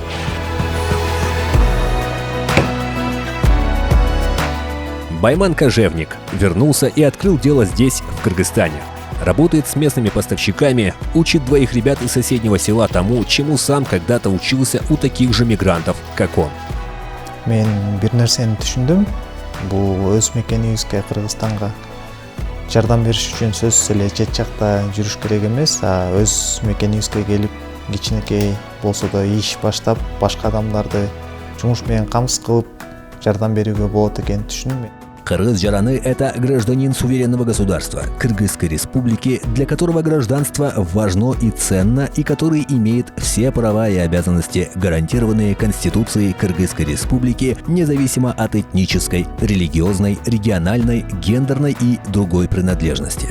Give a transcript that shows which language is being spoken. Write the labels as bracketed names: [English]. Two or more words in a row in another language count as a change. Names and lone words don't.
[Russian] Байман Кожевник вернулся и открыл дело здесь, в Кыргызстане. Работает с местными поставщиками, учит двоих ребят из соседнего села тому, чему сам когда-то учился у таких же мигрантов, как он. [Kyrgyz] Мен бир нерсени түшүндүм. Бул өз мекенибизге, Кыргызстанга жардам бериш үчүн сөзсүз эле чет жакта жүрүш керек эмес, өз мекенибизге келип кичинекей болсо да иш баштап, башка адамдарды жумуш менен камсыз кылып жардам берүүгө болот экенин түшүндүм. Кыргыз Жараны – [Russian] это гражданин суверенного государства, Кыргызской республики, для которого гражданство важно и ценно, и который имеет все права и обязанности, гарантированные Конституцией Кыргызской республики, независимо от этнической, религиозной, региональной, гендерной и другой принадлежности.